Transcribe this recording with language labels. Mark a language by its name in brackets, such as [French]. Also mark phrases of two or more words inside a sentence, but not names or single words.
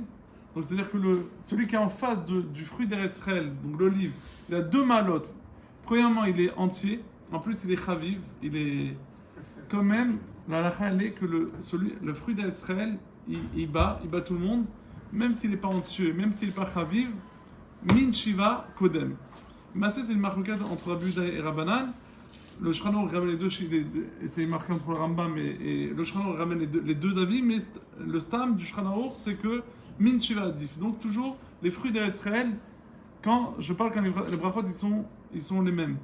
[French] Donc c'est-à-dire que celui qui est en face du fruit d'Eretz Israël, donc l'olive, il a deux malotes. Premièrement, il est entier, en plus il est chaviv, il est quand même, la halakha elle est que le fruit d'Eretz Israël, il bat tout le monde, même s'il n'est pas entier, même s'il n'est pas chaviv, [Hebrew] מין שבעה קודם. [French] Mais c'est une marquette entre Rabbi Yehuda et Rabbanan. Le Shulchan Aruch ramène les deux, et c'est marqué entre le Rambam et le Shulchan Aruch ramène les deux avis, mais le stam du Shulchan Aruch, c'est que [Hebrew] מין שבעה עדיף. [French] Donc toujours les fruits d'Eretz Israël, quand les brachot ils sont les mêmes.